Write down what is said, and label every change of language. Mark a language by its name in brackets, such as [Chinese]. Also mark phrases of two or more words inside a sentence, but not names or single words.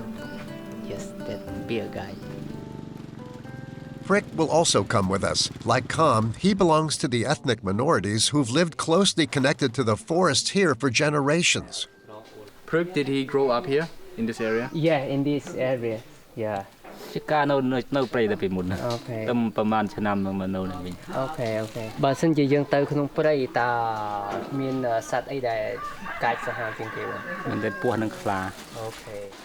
[English] Yes, that be a guide. Frick will also come with us. Like Kham, he belongs to the ethnic minorities who've lived closely connected to the forests here for generations. Prick, did he grow up here in this area? Yeah, in this area. Yeah. Okay. Okay. [Khmer] បើសិនជាយើងទៅក្នុងព្រៃតើមានសត្វអីដែលកាចសាហាវជាងគេបងមានតែពស់និងខ្លា Okay.